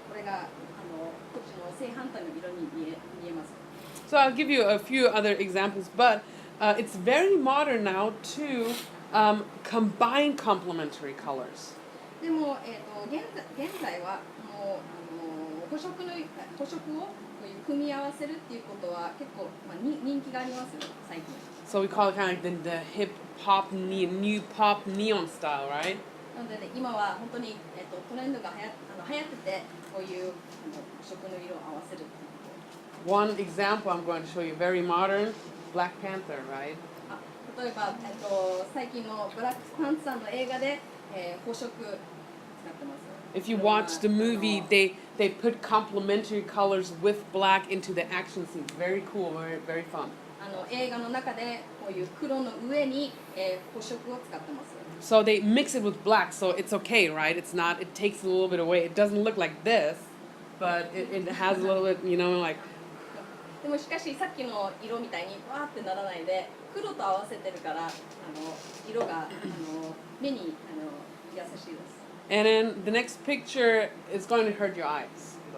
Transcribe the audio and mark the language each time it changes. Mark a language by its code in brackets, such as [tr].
[ja] これがこっちの正反対の色に見えます。 [en] So I'll give you a few other examples, but it's very modern now to combine complementary colors. [ja] でも、現在はもう補色をこういう組み合わせるっていうことは結構、人気がありますよ最近。 [en] So we call it kind of like the hip hop, new pop neon style, right? [ja] なので、今は本当に、トレンドが流行っててこういう補色の色を合わせるっていうこ [en] One example I'm going to show you, very modern, Black Panther, right? [ja] と。例えば、最近のブラックパンツァーの映画で、補色使ってます。 [en] If you watch the movie, they put complementary colors with black into the action scenes. Very cool, very fun. [ja] 映画の中でこういう黒の上に、補色を使ってます。 [en] So they mix it with black, so it's okay, right? It's not. It takes a little bit away. It doesn't look like this, but it has a little bit, like. [ja] でもしかしさっきの色みたいにわーってならないで黒と合わせてるから色が目に優しいです。 [en] And then the next picture is going to hurt your eyes.